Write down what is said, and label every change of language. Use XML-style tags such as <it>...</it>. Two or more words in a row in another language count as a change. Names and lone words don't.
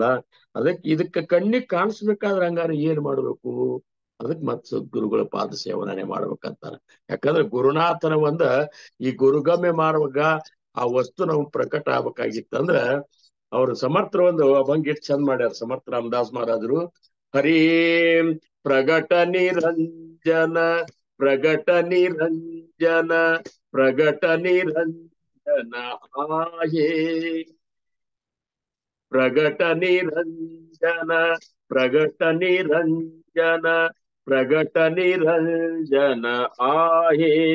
<kn>ಇದಕ್ಕೆ ಕಣ್ಣಿಗೆ ಕಾಣಿಸ್ಬೇಕಾದ್ರೆ ಹಂಗಾರೆ ಏನ್ ಮಾಡ್ಬೇಕು? ಅದಕ್ಕೆ ಮತ್ ಸದ್ಗುರುಗಳ ಪಾದ ಸೇವನೆ ಮಾಡ್ಬೇಕಂತಾರ. ಯಾಕಂದ್ರೆ ಗುರುನಾಥನ ಈ ಗುರುಗಮ್ಯ ಮಾಡುವಾಗ ಆ ವಸ್ತು ನಮ್ಗೆ ಪ್ರಕಟ ಆಗ್ಬೇಕಾಗಿತ್ತಂದ್ರ ಅವ್ರು ಸಮರ್ಥರ ಅಭಂಗ ಎಷ್ಟು ಚಂದ ಮಾಡ್ಯಾರ ಸಮರ್ಥ ರಾಮದಾಸ್ ಮಹಾರಾಜರು.</kn> <mr>हरि प्रगट निरंजन प्रगट निरंजन प्रगट निरंजन आये. प्रगट निरंजन प्रगट निरंजन प्रगट निरंजन आये.</mr>